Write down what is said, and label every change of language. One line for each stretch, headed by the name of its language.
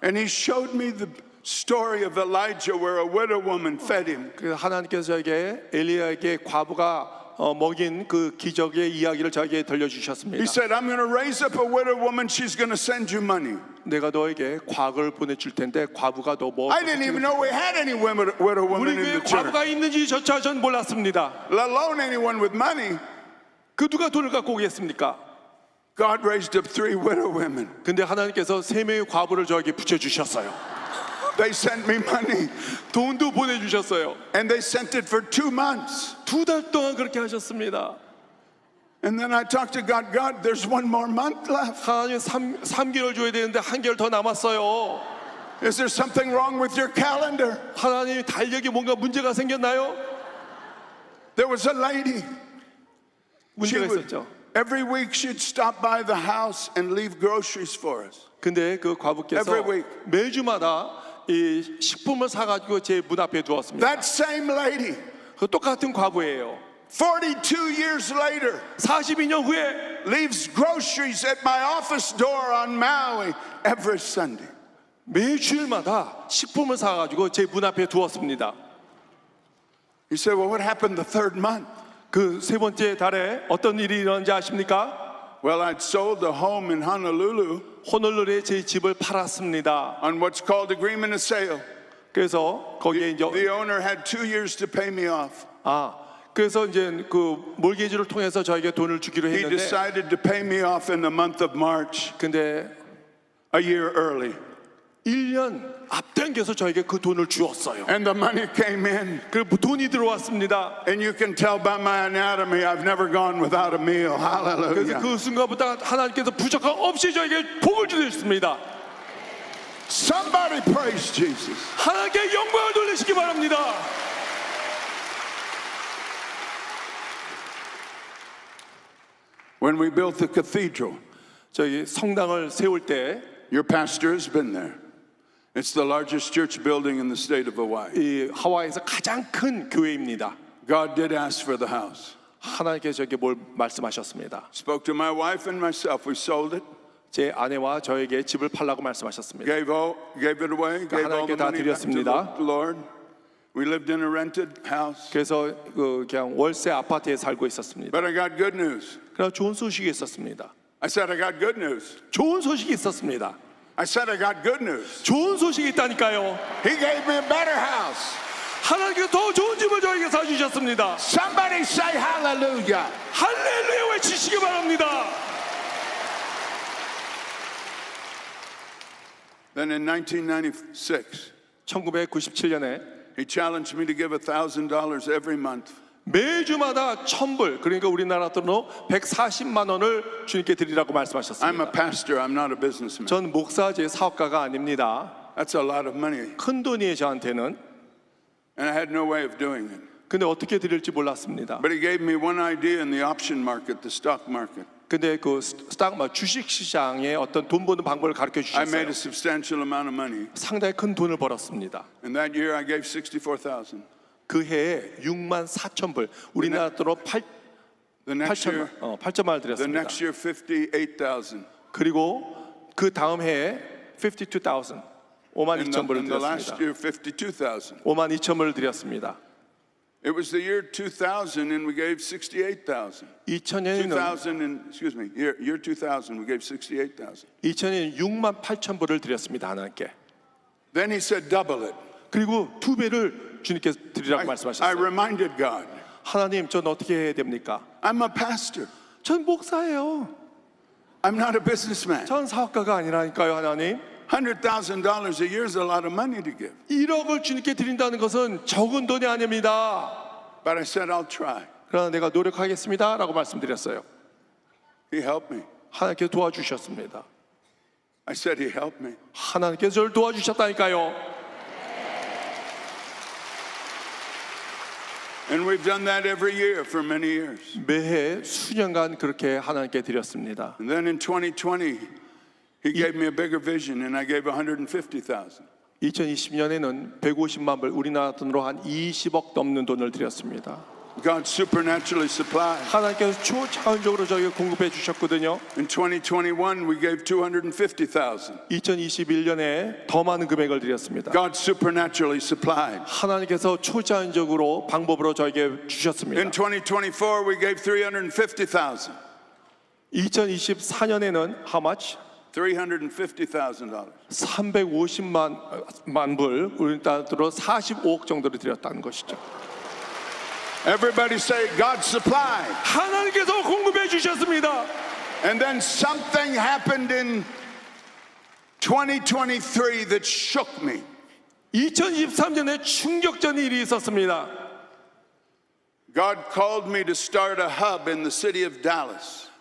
English: And he showed me the story of Elijah where a widow woman fed him.
Korean: 그래서 하나님께서 저에게 엘리야에게 과부가 먹인 그 기적의 이야기를 저에게 들려주셨습니다.
English: He said, I'm going to raise up a widow woman. She's going to send you money.
Korean: 내가 너에게 과거를 보내줄 텐데 과부가 너 뭐?
English: I didn't even know we had any widow woman
Korean: 우리
English: in
Korean: 교회에
English: the church,
Korean: 과부가 있는지조차 전 몰랐습니다.
English: let alone anyone with money.
Korean: 그 누가 돈을 갖고 오겠습니까?
English: God raised up 3 widow women.
Korean: 근데 하나님께서 3명의 과부를 저에게 붙여주셨어요.
English: They sent me money,
Korean: 돈도 보내주셨어요.
English: and they sent it for 2 months.
Korean: 2달 동안 그렇게 하셨습니다.
English: And then I talked to God. God, there's 1 more month left.
Korean: 하나님 3개월 줘야 되는데 1개월 더 남았어요.
English: Is there something wrong with your calendar?
Korean: 하나님 달력에 뭔가 문제가 생겼나요?
English: There was a lady.
Korean: 문제가 있었죠.
English: Every week she'd stop by the house and leave groceries for us.
Korean: 근데 그 과부께서
English: Every week.
Korean: 매주마다 이 식품을 사가지고 제 문 앞에 두었습니다.
English: That same lady,
Korean: 그 똑같은 과부예요.
English: 42 years later,
Korean: 42년 후에
English: leaves groceries at my office door on Maui every Sunday.
Korean: 매주일마다 식품을 사가지고 제 문 앞에 두었습니다.
English: He said, well, what happened the 3rd month?
Korean: 그 3번째 달에 어떤 일이 일어난지 아십니까?
English: Well, I'd sold a home in Honolulu
Korean: 호놀룰루에 제 집을 팔았습니다.
English: on what's called agreement of sale.
Korean: 그래서 거기에 이제
English: The owner had 2 years to pay me off.
Korean: 그래서 이제 그 몰개지를 통해서 저에게 돈을 주기로
English: He
Korean: 했는데
English: decided to pay me off in the month of March,
Korean: 근데
English: a year early.
Korean: 1년 앞당겨서 저에게 그 돈을 주었어요.
English: And the money came in.
Korean: 그 돈이 들어왔습니다.
English: And you can tell by my anatomy, I've never gone without a meal.
Korean: 그래서
English: Hallelujah.
Korean: 그 순간부터 하나님께서 부족함 없이 저에게 복을 주셨습니다.
English: Somebody praise Jesus.
Korean: 하나님께 영광을 돌리시기 바랍니다.
English: When we built the cathedral,
Korean: 저희 성당을 세울 때
English: your pastor has been there. It's the largest church building in the state of Hawaii.
Korean: 이 하와이에서 가장 큰 교회입니다.
English: God did ask for the house.
Korean: 하나님께서 저에게 뭘 말씀하셨습니다.
English: Spoke to my wife and myself. We sold it,
Korean: 제 아내와 저에게 집을 팔라고 말씀하셨습니다. gave it away, gave all 하나님께 다
English: money back to
Korean: 드렸습니다.
English: the Lord. We lived in a rented house.
Korean: 그래서 그 그냥 월세 아파트에 살고 있었습니다.
English: But I got good news.
Korean: 그러나 좋은 소식이 있었습니다.
English: I said I got good news.
Korean: 좋은 소식이 있었습니다.
English: I said I got good news.
Korean: 좋은 소식이 있다니까요.
English: He gave me a better house.
Korean: 하나님께서 더 좋은 집을 저에게 사주셨습니다.
English: Somebody say hallelujah.
Korean: 할렐루야 외치시기 바랍니다.
English: Then in 1996,
Korean: 1997년에
English: he challenged me to give $1,000 every month.
Korean: 매주마다 1,000불, 그러니까 우리나라 돈으로 140만 원을 주님께 드리라고
English: I'm
Korean: 말씀하셨습니다.
English: a pastor, I'm not a businessman.
Korean: 전 목사제 사업가가 아닙니다.
English: That's a lot of money.
Korean: 큰 돈이에요 저한테는.
English: And I had no way of doing it.
Korean: 근데 어떻게 드릴지 몰랐습니다.
English: But he gave me one idea in the option market, the stock market.
Korean: 근데 그 주식 시장의 어떤 돈 버는 방법을 가르쳐
English: I made a substantial amount of money.
Korean: 상당히 큰 돈을 벌었습니다.
English: And that year I gave $64,000.
Korean: 그 해에 6만 4천 불, 우리나라 돈으로
English: The next year,
Korean: 8천만 원
English: the
Korean: 드렸습니다.
English: next year 58,000.
Korean: 그리고 그 다음 해에 52,000, 5만
English: And
Korean: 2천 불을
English: the last
Korean: 드렸습니다.
English: year 52,000.
Korean: 5만 2천 불을 드렸습니다.
English: It was the year 2000 and we gave 68,000.
Korean: 2000년에는
English: 2000 and excuse me, year 2000 we gave 68,000.
Korean: 2000년 6만 8천 불을 드렸습니다 하나님께.
English: Then he said double it.
Korean: 그리고 2배를 주님께 드리라고
English: I
Korean: 말씀하셨어요.
English: reminded God,
Korean: 하나님, 전 어떻게 해야 됩니까?
English: I'm a pastor.
Korean: 전 목사예요.
English: I'm not a businessman.
Korean: 전 사업가가 아니라니까요, 하나님.
English: $100,000 a year is a lot of money to give.
Korean: 1억을 주님께 드린다는 것은 적은 돈이 아닙니다.
English: But I said I'll try.
Korean: 그러나 내가 노력하겠습니다 라고 말씀드렸어요.
English: He helped me.
Korean: 하나님께서 도와주셨습니다.
English: I said he helped me.
Korean: 하나님께서 저를 도와주셨다니까요.
English: And we've done that every year for many years.
Korean: 매해 수년간 그렇게 하나님께 드렸습니다.
English: And then in 2020, he gave me a bigger vision and I gave 150,000.
Korean: 2020년에는 150만 불, 우리나라 돈으로 한 20억 넘는 돈을 드렸습니다.
English: God supernaturally supplied.
Korean: 하나님께서 초자연적으로 저에게 공급해 주셨거든요.
English: In 2021, we gave 250,000.
Korean: 2021년에 더 많은 금액을 드렸습니다.
English: God supernaturally supplied.
Korean: 하나님께서 초자연적으로 방법으로 저에게 주셨습니다.
English: In 2024, we gave 350,000.
Korean: 2024년에는
English: how much? $350,000.
Korean: 350만 불, 우리 단으로 45억 정도를 드렸다는 것이죠.
English: Everybody say, God supplied.
Korean: 하나님께서 공급해 주셨습니다.
English: And then something happened in 2023 that shook me.
Korean: 2023년에 충격적인 일이 있었습니다.
English: God called me to start a hub in the city of Dallas.